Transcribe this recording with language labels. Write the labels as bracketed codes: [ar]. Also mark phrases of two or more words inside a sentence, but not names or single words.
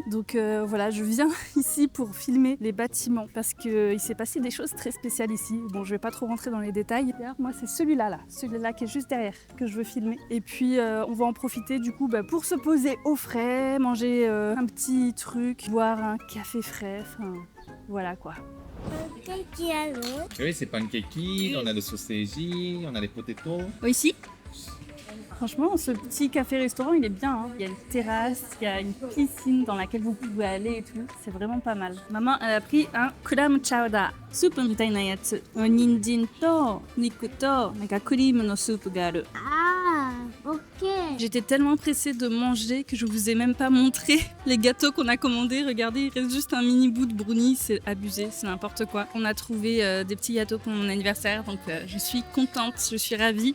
[fr] Donc voilà, je viens ici pour filmer les bâtiments parce qu'il s'est passé des choses très spéciales ici. Bon, je vais pas trop rentrer dans les détails. D'ailleurs, moi, c'est celui-là qui est juste derrière que je veux filmer. Et puis, on va en profiter du coup pour se poser au frais, manger un petit truc, boire un café frais, enfin voilà quoi. [ja] ケーキある？ [fr] Oui, c'est pancakes, on a le sausage, on a les potatoes. Ici franchement, ce petit café-restaurant, il est bien. Hein. Il y a une terrasse, il y a une piscine dans laquelle vous pouvez aller et tout. C'est vraiment pas mal. Maman, elle a pris un [en] clam chowder. [ja] スープみたいなやつ。人参と肉と中クリームのスープがある. ああ、オッケー。 [fr] J'étais tellement pressée de manger que je vous ai même pas montré les gâteaux qu'on a commandés. Regardez, il reste juste un mini bout de brownie. C'est abusé, c'est n'importe quoi. On a trouvé des petits gâteaux pour mon anniversaire, donc je suis contente, je suis ravie.